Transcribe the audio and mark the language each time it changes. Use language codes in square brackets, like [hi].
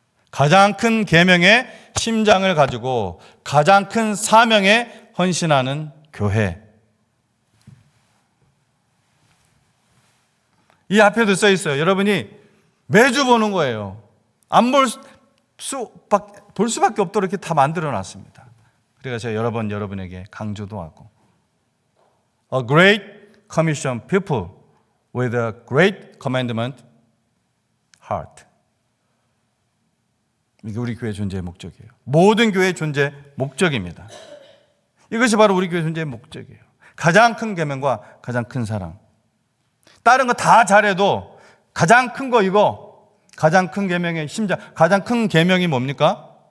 [ko] 가장 큰 계명의 심장을 가지고 가장 큰 사명에 헌신하는 교회. 이 앞에도 써 있어요. 여러분이 매주 보는 거예요. 안 볼 수밖에 없도록 이렇게 다 만들어 놨습니다. 그래서 제가 여러 번 여러분에게 강조도 하고. [en] A great commission people with a great commandment heart. [ko] 이게 우리 교회 존재의 목적이에요. 모든 교회의 존재 목적입니다. 이것이 바로 우리 교회 존재의 목적이에요. 가장 큰 계명과 가장 큰 사랑. 다른 거 다 잘해도 가장 큰 거 이거, 가장 큰 계명의 심장, 가장 큰 계명이 뭡니까?